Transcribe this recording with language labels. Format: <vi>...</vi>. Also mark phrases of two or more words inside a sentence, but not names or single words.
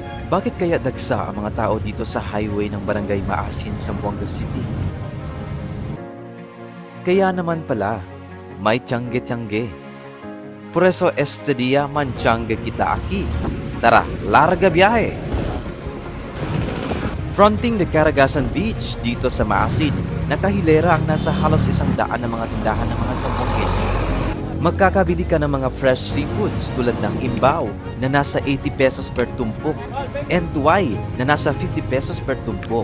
<tl>Bakit kaya dagsa ang mga tao dito sa highway ng Barangay Maasin, Zamboanga City? Kaya naman pala, may tiyangge-tiyangge.</tl> <cbk>Por eso este día manchangge kita aquí.</cbk> <tl>Tara, larga biyahe!</tl> <en>Fronting the</en> <tl>Caragasan Beach dito sa Maasin, nakahilera ang nasa halos 100 na mga tindahan ng mga Zamboangueño. Magkakabili ka ng mga</tl> <en>fresh seafoods</en> <tl>tulad ng imbaw na nasa 80 pesos per tumpok and tuway na nasa 50 pesos per tumpok.</tl>